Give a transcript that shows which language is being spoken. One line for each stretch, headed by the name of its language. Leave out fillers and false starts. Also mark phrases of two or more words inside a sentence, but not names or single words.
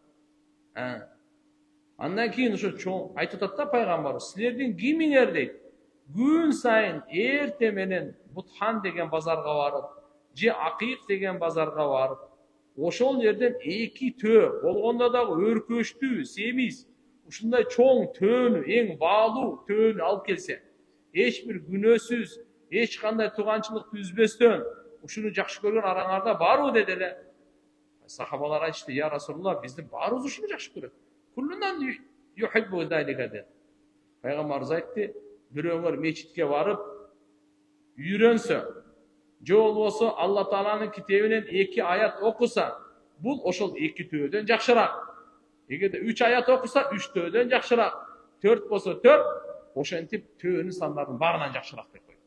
Kyrgyz: Андан кийин ошо чоң айтып атат да пайгамбар, силердин кимиңер дейт, күн сайын эрте менен Бутхан деген базарга барып, же Акиқ деген базарга барып, ошол жерден эки төө, болгондо дагы өркөчтүү, семиз, ушундай чоң төөнү, эң баалуу төөнү алып келсе, эч бир күнөөсүз, эч кандай туганчылык түзбөстөн ушуну жакшы көргөн араңарда барбы деди эле. Сахабалар айтышты,
Arabic: يا رسول الله,
Kyrgyz: биздин баарыбыз ушуну жакшы көрөт.
Arabic: كلنا نحب ذلك dedi.
Kyrgyz: Пайгамбарыбыз айтты, бирөөңөр мечитке барып үйрөнсө, же болбосо Алла Тааланын китебинен 2 аят окуса, бул ошол 2 төөдөн жакшыраак. Эгерде 3 аят окуса, 3 төөдөн жакшыраак. 4 болсо 4, ошентип төөнүн сандардын баарынан жакшыраак деп койду.